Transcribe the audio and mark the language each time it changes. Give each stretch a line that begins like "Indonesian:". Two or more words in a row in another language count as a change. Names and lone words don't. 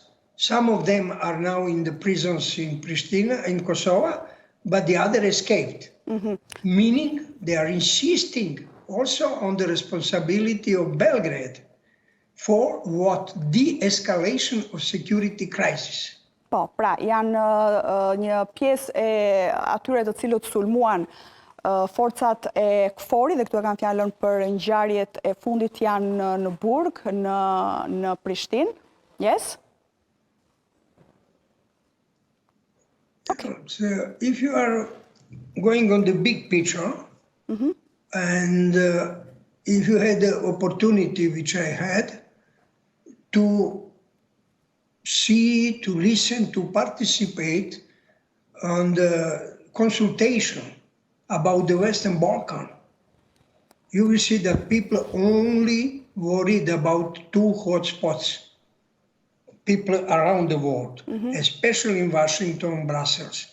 English: Some of them are now in the prisons in Pristina, in Kosova, but the other escaped. Meaning they are insisting also on the responsibility of Belgrade for what? De-escalation of security crisis.
Albanian: Po, pra, janë një pjesë e atyre të cilët sulmuan forcat e KFOR-i, dhe këtu e kam fjalën për ngjarjet e fundit, janë në Burg, në Prishtinë.
English: Yes? Okay. So if you are going on the big picture, and if you had the opportunity, which I had, to see, to listen, to participate on the consultation about the Western Balkan, you will see that people only worried about two hotspots, people around the world, especially in Washington and Brussels.